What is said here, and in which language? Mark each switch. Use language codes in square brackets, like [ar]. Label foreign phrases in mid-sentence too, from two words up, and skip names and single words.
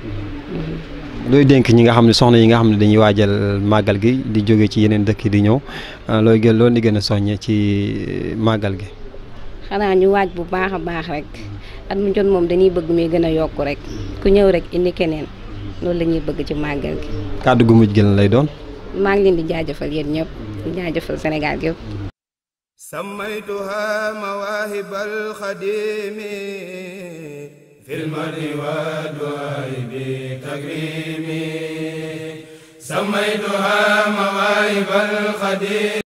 [wo] looy dénk ñi nga xam ne soxna yi nga xam ne dañuy waajal màggal gi di jóge ci yeneen dëkk di ñëw loolu di gën a soññe ci màggal gi. xanaa ñu waaj bu baax a baax rek at mu jot moom dañuy bëgg muy gën a yokku rek ku ñëw rek indi keneen loolu la ñuy bëgg ci màggal gi. kàddu gu mujj gën lay doon. maa ngi leen di jaajëfal yéen ñëpp di jaajëfal Sénégal gi yëpp. [ar] سميتها مواهب الخديم في المرء والدعاء بتكريم سميتها مواهب الخديم